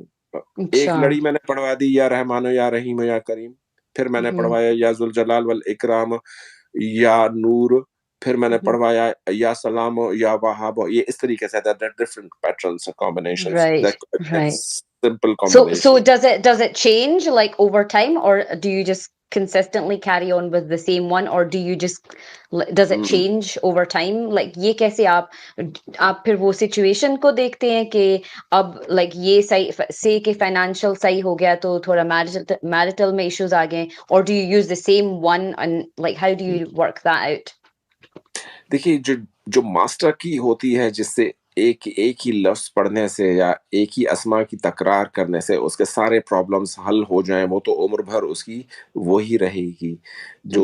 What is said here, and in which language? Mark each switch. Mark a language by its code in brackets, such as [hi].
[hi] एक अच्छा। लड़ी मैंने पढ़वा दी या रहमान या रहीम या करीम, फिर मैंने Mm-hmm. पढ़वाया या ज़ुल जलाल वल इकराम या नूर, फिर मैंने Mm-hmm. पढ़वाया या सलाम हो या वहाब हो। ये इस तरीके say [en] That different patterns combinations, Right, that right. Simple So combination. does it change like over time, or do you just consistently carry on with the same one, or do you just does it hmm. change over time? [hi] Like ये कैसे आप फिर वो situation को देखते हैं कि अब like ये सही से कि financial सही हो गया तो थोड़ा marital में issues आ गए, [en] or do you use the same one, and like how do you work that out? [hi] देखिए, जो जो मास्टर की होती है, जिससे एक ही लफ्ज पढ़ने से या एक ही अस्मा की तकरार करने से उसके सारे प्रॉब्लम्स हल हो जाएं, वो तो उम्र भर उसकी वो ही रहेगी जो